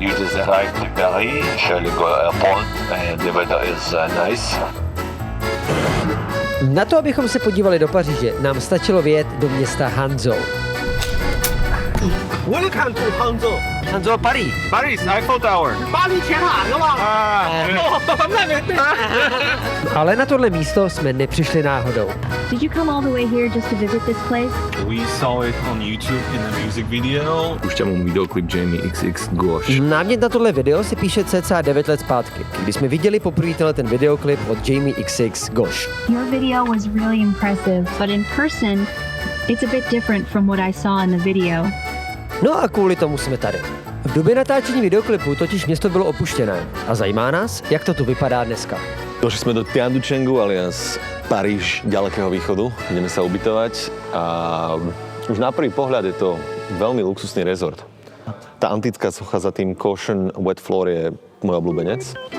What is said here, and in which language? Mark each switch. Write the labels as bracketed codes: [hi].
[en] You just arrived in Paris, Charles de Gaulle Airport, and the weather is nice. [cs] Na to, abychom se podívali do Paříže, nám stačilo vyjet do města Hangzhou. [en] Welcome to Hangzhou. Hangzhou, Paris. Paris, Eiffel Tower. [cs] Ale na tohle místo jsme nepřišli náhodou. [en] Did you come all the way here just to visit this place? We saw it on YouTube in a music video. [sk] Púšťam mu videoklip Jamie XX Gosh. [cs] Námět na tohle video si píše cca 9 let zpátky, kdy jsme viděli poprvé ten videoklip od Jamie XX Gosh. [en] Your video was really impressive, but in person, it's a bit different from what I saw in the video. [cs] No a kvůli tomu jsme tady. V době natáčení videoklipu totiž město bylo opuštěné a zajímá nás, jak to tu vypadá dneska. [sk] Došli sme do Tianduchengu alias Paríž ďalekého východu. Ideme sa ubytovať a už na prvý pohľad je to veľmi luxusný rezort. Tá antická socha za tým [en] Caution Wet Floor [sk] je môj obľúbenec.